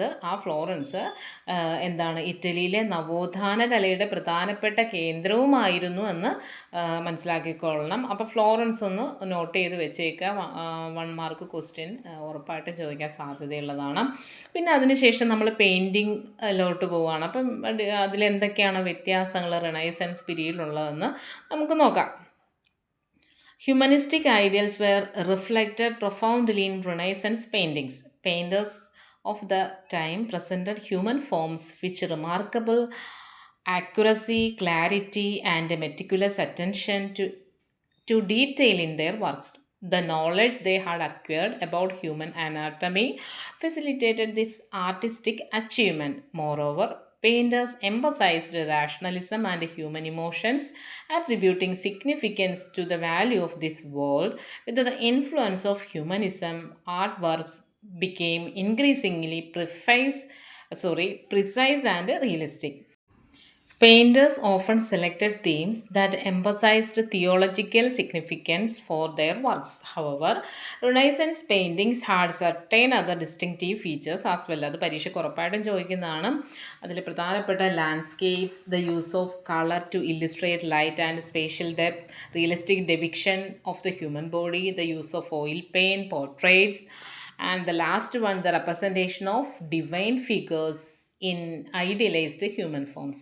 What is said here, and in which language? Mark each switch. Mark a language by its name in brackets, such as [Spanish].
[Malayalam] ആ ഫ്ലോറൻസ് എന്താണ്, ഇറ്റലിയിലെ നവോത്ഥാന കലയുടെ പ്രധാനപ്പെട്ട കേന്ദ്രവുമായിരുന്നു എന്ന് മനസ്സിലാക്കിക്കൊള്ളണം. അപ്പോൾ ഫ്ലോറൻസ് ഒന്ന് നോട്ട് ചെയ്ത് വെച്ചേക്കുക. 1 മാർക്ക് ക്വസ്റ്റ്യൻ ഉറപ്പായിട്ടും ചോദിക്കാൻ സാധ്യതയുള്ളതാണ്. പിന്നെ അതിനുശേഷം നമ്മൾ പെയിൻറ്റിങ്ങിലോട്ട് പോവുകയാണ്. അപ്പം അതിലെന്തൊക്കെയാണ് വ്യത്യാസങ്ങൾ റിനൈസൻസ് പീരീഡിലുള്ളതെന്ന് നമുക്ക് നോക്കാം. [English] Humanistic ideals were reflected profoundly in Renaissance paintings. Painters of the time presented human forms with remarkable accuracy, clarity, and meticulous attention to detail in their works. The knowledge they had acquired about human anatomy facilitated this artistic achievement. Moreover, painters emphasized rationalism and human emotions, attributing significance to the value of this world. With the influence of humanism, artworks became increasingly precise and realistic. Painters often selected themes that emphasized theological significance for their works. However, Renaissance paintings had certain other distinctive features as well. [Malayalam] അത് പരീക്ഷയ്ക്ക് ഉറപ്പായിട്ടും ചോദിക്കുന്നതാണ്. അതിൽ പ്രധാനപ്പെട്ട [English] Landscapes, the use of colour to illustrate light and spatial depth, realistic depiction of the human body, the use of oil paint, portraits, and the last one the representation of divine figures in idealised human forms.